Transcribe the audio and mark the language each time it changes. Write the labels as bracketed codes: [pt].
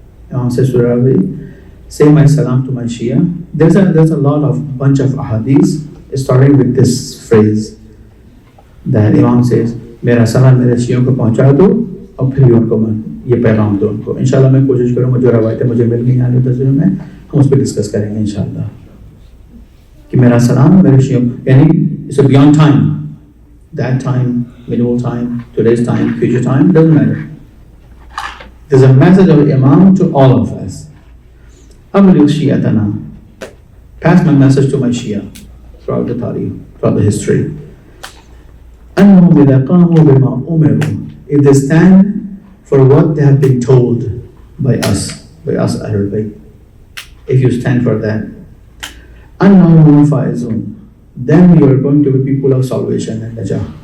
[en] Imam says to the Rawi, say my salam to my Shia. There's a lot of bunch of ahadith starting with this phrase that Imam says, [hi] मेरा सलाम मेरे शियों को पहुंचा दो और फिर भी उनको ये पैगाम दो उनको। इंशाल्लाह मैं कोशिश करूँगा, जो रवायतें मुझे मिल गई आने तस्वीर में हम उस पर डिस्कस करेंगे इंशाल्लाह कि मेरा सलाम मेरे शियों, यानी [en] it's a beyond time, that time, medieval time, today's time, future time, doesn't matter. There's a message of Imam to all of us. [ar] أبلغ شيعتنا, [en] pass my message to my Shia throughout the tarikh, throughout the history. [ar] أنهم إذا قاموا بما أمروا, [en] if they stand for what they have been told by us Ahlul Bayt, if you stand for that, [ar] أنهم فائزون, [en] then you are going to be people of salvation and najah.